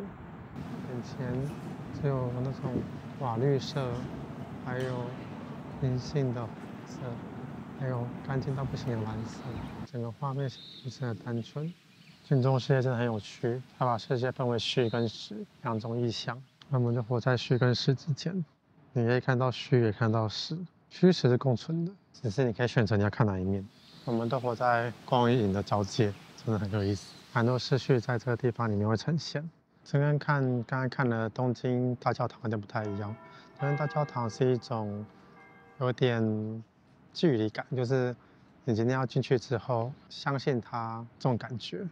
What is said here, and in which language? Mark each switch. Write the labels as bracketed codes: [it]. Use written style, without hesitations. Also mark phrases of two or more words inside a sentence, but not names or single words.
[zh] 眼前只有那種瓦綠色，還有銀杏的紅色，還有乾淨到不行的藍色，整個畫面如此的單純。鏡中世界真的很有趣，它把世界分為虛跟實2種意象，那我們就活在虛跟實之間。你可以看到虛，也看到實，虛實是共存的，只是你可以選擇你要看哪一面。我們都活在光與影的交界，真的很有意思。很多思緒在這個地方裡面會呈現。這跟剛剛看的東京大教堂有點不太一樣。東京大教堂是一種有點距離感，就是你今天要進去之後，相信它這種感覺。